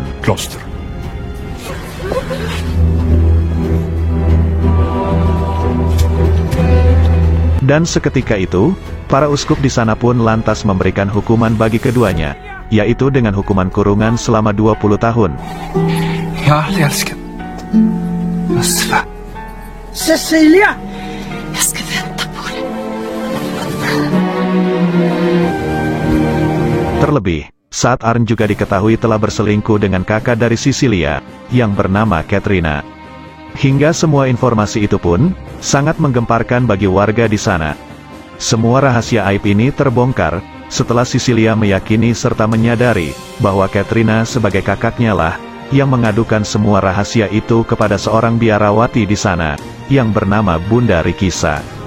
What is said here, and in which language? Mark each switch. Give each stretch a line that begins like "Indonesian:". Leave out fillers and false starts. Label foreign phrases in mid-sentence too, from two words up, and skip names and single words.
Swedish: Kloster.
Indonesian: Dan seketika itu, para uskup di sana pun lantas memberikan hukuman bagi keduanya, yaitu dengan hukuman kurungan selama 20 tahun.
Swedish: Jag har aldrig älskat Mustafa. Cecilia! Jag ska vänta på det.
Indonesian: Terlebih, saat Arn juga diketahui telah berselingkuh dengan kakak dari Cecilia, yang bernama Katrina. Hingga semua informasi itu pun, sangat menggemparkan bagi warga di sana. Semua rahasia aib ini terbongkar, setelah Cecilia meyakini serta menyadari, bahwa Katrina sebagai kakaknya lah, yang mengadukan semua rahasia itu kepada seorang biarawati di sana, yang bernama Bunda Rikisa.